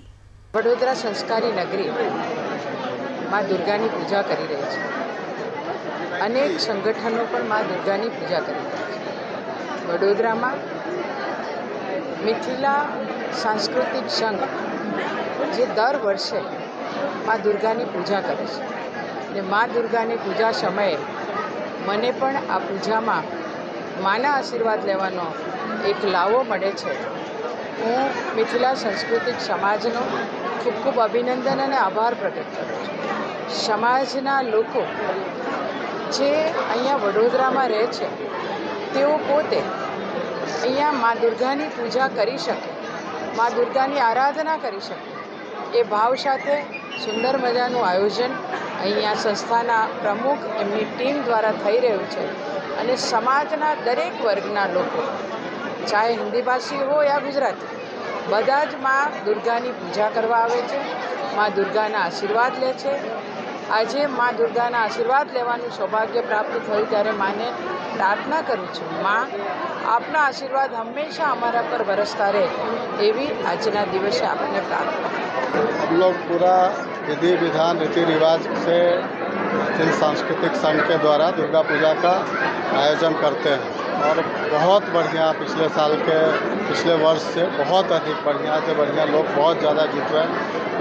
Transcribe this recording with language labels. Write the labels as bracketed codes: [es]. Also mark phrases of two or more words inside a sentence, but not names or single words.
[gu] વડોદરા સંસ્કારી નગરી માં દુર્ગાની પૂજા કરી રહી છે। અનેક સંગઠનો પર માં દુર્ગાની પૂજા કરી રહી છે। વડોદરા મેં મિથિલા સાંસ્કૃતિક સંઘ જે દર વર્ષે માં દુર્ગાની પૂજા કરે છે। માં દુર્ગાની પૂજા સમય મને પણ આ પૂજા મેં માના આશીર્વાદ લેવાનો એક લાવો મળે છે। હું મિથિલા સાંસ્કૃતિક સમાજનો ખૂબ ખૂબ અભિનંદન ઔર આભાર પ્રકટ કરું છું। સમાજના લોકો જે અહીંયા વડોદરા મેં રહે છે તેઓ પોતે અહીંયા માં દુર્ગાની પૂજા કરી શકે, માં દુર્ગાની આરાધના કરી શકે, એ ભાવ સાથે સુંદર મજાનું આયોજન અહીંયા સંસ્થાના પ્રમુખ એમની ટીમ દ્વારા થઈ રહ્યું છે અને સમાજના દરેક વર્ગના લોકો [hi] चाहे हिंदी भाषी हो या गुजराती [gu] બધા જ માં દુર્ગાની પૂજા કરવા આવે છે, માં દુર્ગાના આશીર્વાદ લે છે। આજે માં દુર્ગાના આશીર્વાદ લેવાનું સૌભાગ્ય પ્રાપ્ત થયું ત્યારે માને પ્રાર્થના કરું છું, માં આપના આશીર્વાદ હમેશા હમારા પર બરસતા રહે એવી આજના દિવસે આપને પ્રાર્થના। [hi] हम लोग पूरा विधि विधान रीति रिवाज से इन सांस्कृतिक संघ के द्वारा दुर्गा पूजा का आयोजन करते हैं और बहुत बढ़िया पिछले वर्ष से बहुत अधिक बढ़िया से बढ़िया लोग बहुत ज़्यादा जुट रहे हैं।